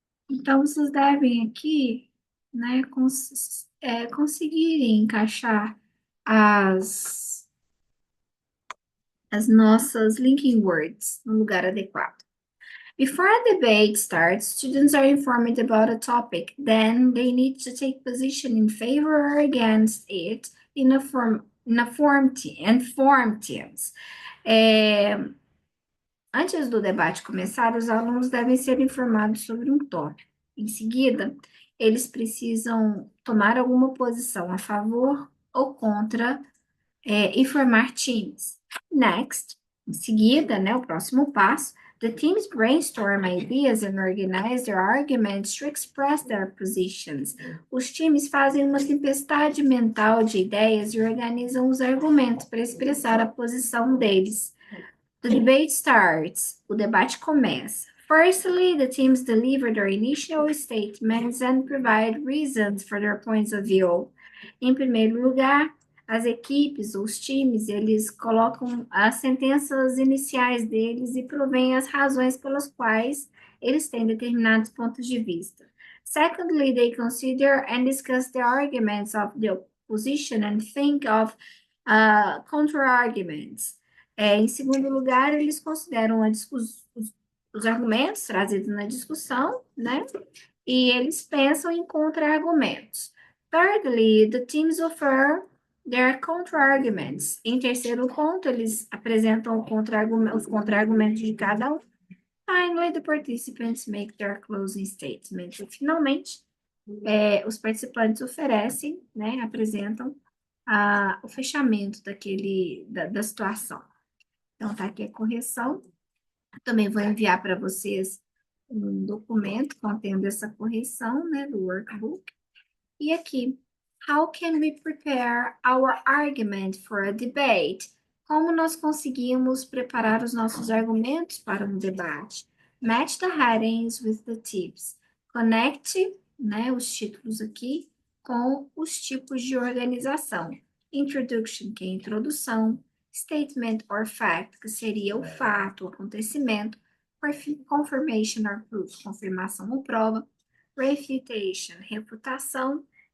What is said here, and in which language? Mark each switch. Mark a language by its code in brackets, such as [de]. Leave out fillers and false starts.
[pt] Então, vocês devem aqui, né, conseguirem encaixar as nossas linking words no lugar adequado. [en] Before a debate starts, students are informed about a topic. Then they need to take position in favor or against it in a form teams. [pt] Antes do debate começar, os alunos devem ser informados sobre um tópico. Em seguida, eles precisam tomar alguma posição a favor ou contra e formar times. [en] Next, [pt] em seguida, né, o próximo passo, [en] the teams brainstorm ideas and organize their arguments to express their positions. [pt] Os times fazem uma tempestade mental de ideias e organizam os argumentos para expressar a posição deles. [en] The debate starts. [pt] O debate começa. [en] Firstly, the teams deliver their initial statements and provide reasons for their points of view. [pt] Em primeiro lugar, as equipes, os times, eles colocam as sentenças iniciais deles e provêm as razões pelas quais eles têm determinados pontos de vista. [en] Secondly, they consider and discuss the arguments of the opposition and think of counter-arguments. [pt] Em segundo lugar, eles consideram os argumentos trazidos na discussão, né? E eles pensam em contra-argumentos. [en] Thirdly, the teams offer their counter-arguments. [pt] Em terceiro ponto, eles apresentam os contra-argumentos de cada um. [en] Finally, the participants make their closing statements. [pt] E, finalmente, os participantes oferecem, né, apresentam o fechamento da situação. Então, tá aqui a correção. Também vou enviar para vocês um documento contendo essa correção, né, do workbook. E aqui, [en] how can we prepare our argument for a debate? [pt] Como nós conseguimos preparar os nossos argumentos para um debate? [en] Match the headings with the tips. [pt] Conecte, né, os títulos aqui com os tipos de organização. Introduction, que é a introdução. [en] Statement or fact, [pt] que seria o fato, o acontecimento. [en] Confirmation or proof, [pt] confirmação ou prova. Refutation, refutação.